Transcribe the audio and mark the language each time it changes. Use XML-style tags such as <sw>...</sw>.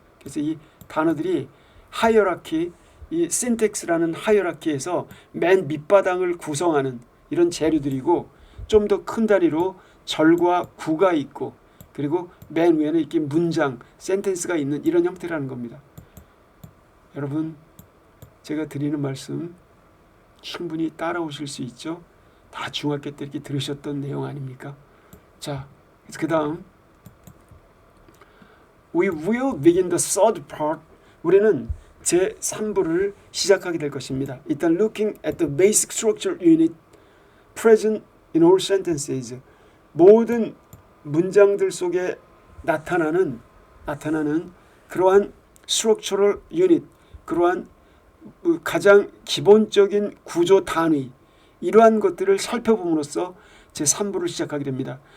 <ko>그래서 이 단어들이 하이어라키, 이 신텍스라는 하이어라키에서 맨 밑바닥을 구성하는 이런 재료들이고, 좀 더 큰 단위로 절과 구가 있고, 그리고 맨 위에는 이렇게 문장, 센텐스가 있는 이런 형태라는 겁니다. 여러분, 제가 드리는 말씀 충분히 따라오실 수 있죠? 다 중학교 때 이렇게 들으셨던 내용 아닙니까? 자, 그 다음</ko> <en>We will begin the third part.</en> <ko>우리는 제3부를 시작하게 될 것입니다. 일단</ko> <en>looking at the basic structure unit present in all sentences.</en> <ko>모든 문장들 속에 나타나는 그러한</ko> <en>structural unit,</en> <ko>그러한 가장 기본적인 구조 단위, 이러한 것들을 살펴봄으로써 제3부를 시작하게 됩니다.</ko>